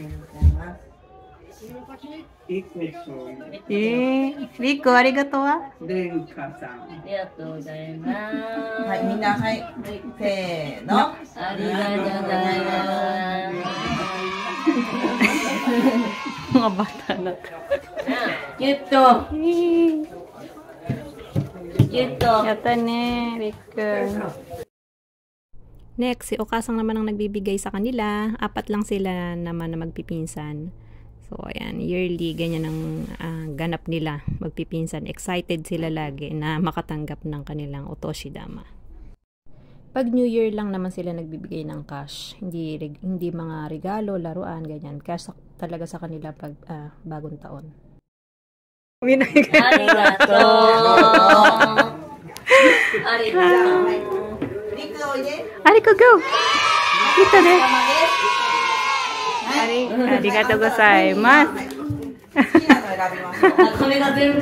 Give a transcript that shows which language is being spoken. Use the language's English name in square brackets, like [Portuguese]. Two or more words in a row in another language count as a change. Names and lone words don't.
[Japanese] Rico, arigatou wa? レンカさん。ありがとうございます。はい、みんなはい。せーの。ありがとうございます。 [Filipino] Mga bata na to. [Japanese] ギュッと。ギュッと。 Yata ne, Rico. [Filipino] Next, si Okasang naman ang nagbibigay sa kanila. 4 lang sila naman na magpipinsan. So, ayan, yearly, ganyan ang ganap nila, magpipinsan. Excited sila lagi na makatanggap ng kanilang otoshidama. Pag [English] New Year [Filipino] lang naman sila nagbibigay ng cash. Hindi mga regalo, laruan, ganyan. Cash talaga sa kanila pag bagong taon. [Japanese] Arigato. Arigato. [Filipino] Ariko, go! Dito de. [Japanese] Arigatou gozaimasu. これが全部違う。